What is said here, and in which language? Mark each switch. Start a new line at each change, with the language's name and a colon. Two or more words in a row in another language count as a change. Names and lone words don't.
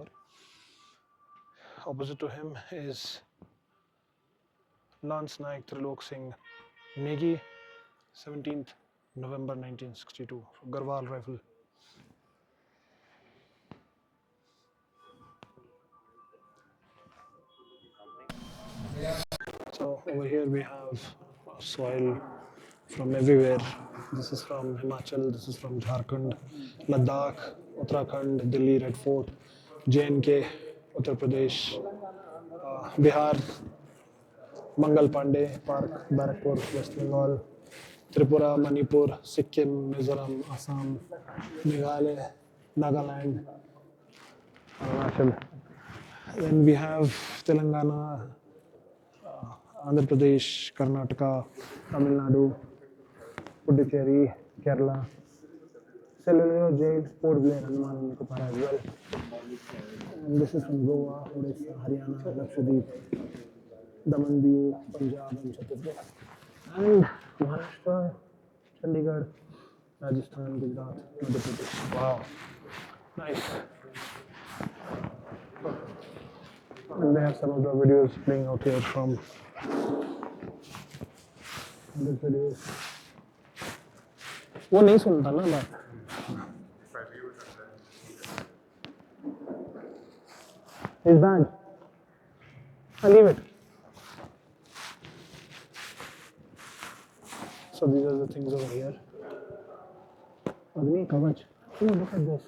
English: Opposite to him is Lance Naik Trilok Singh Negi, 17th November 1962, Garhwal Rifle. So over here we have soil from everywhere. This is from Himachal, this is from Jharkhand, Ladakh, Uttarakhand, Delhi Red Fort, JNK, Uttar Pradesh, Bihar, Mangal Pandey Park, Barakpur, West Bengal, Tripura, Manipur, Sikkim, Mizoram, Assam, Meghalaya, Nagaland, Arunachal. Then we have Telangana, Andhra Pradesh, Karnataka, Tamil Nadu, Puducherry, Kerala, Cellular Jail, Port Blair, Andaman and Nicobar as well. And this is from Goa, Odisha, Haryana, Lakshadweep, Daman Diu, Punjab and Chhattisgarh. And Maharashtra, Chandigarh, Rajasthan, Gujarat, Madhya Pradesh. Wow, nice. And they have some of the videos playing out here from this video.
Hindi: वो नहीं सुनता ना बात.
English: His bag. I leave it. So these are the things over here. Agni Kavach. Oh, look at this.